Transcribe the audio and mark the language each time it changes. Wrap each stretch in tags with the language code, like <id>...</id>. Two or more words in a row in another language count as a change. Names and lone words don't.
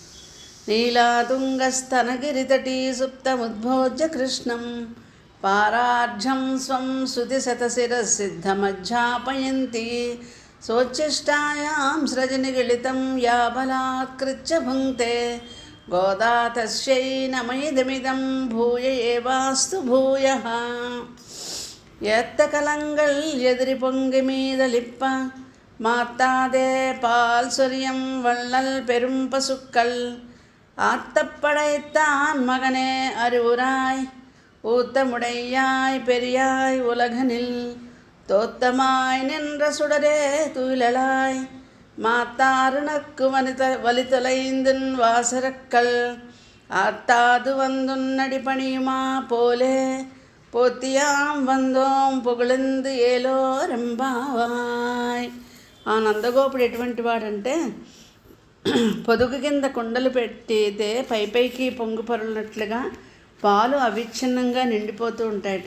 <sa>నీలాతుంగస్తనగిరితటీ సుప్తముద్భోజ్య కృష్ణం పారార్ఘ్యం స్వం శృతిశతశిరసిద్ధమజ్జాపయంతి సోచ్చిష్టాయాం సృజనిగలితం యా బలాత్కృత్య భుంక్తే గోదా తస్యై నమైదమిదం భూయ ఏవాస్తు భూయః.</sa> <ta>ஏத்தகலங்கள் எதிரி பொங்கி மீதளிப்ப மாத்தாதே பால் சொரியம் வள்ளல் பெரும் பசுக்கள் ஆத்தப்படைத்தான் மகனே அறிவுராய் ஊத்தமுடையாய் பெரியாய் உலகனில் தோத்தமாய் நின்ற சுடரே துயிலலாய் மாத்தாருனக்கு வலித்தொலைந்துன் வாசரக்கள் ஆத்தாது வந்துன் நடிபணியுமா போலே போற்றியாம் வந்தோம் புகழ்ந்து ஏலோர் எம்பாவாய்.</ta> <te>ఆ నందగోపుడు ఎటువంటి వాడంటే, పొదుగు కింద కుండలు పెట్టితే పైకి పొంగు పొరలినట్లుగా పాలు అవిచ్ఛిన్నంగా నిండిపోతూ ఉంటాయట.</te>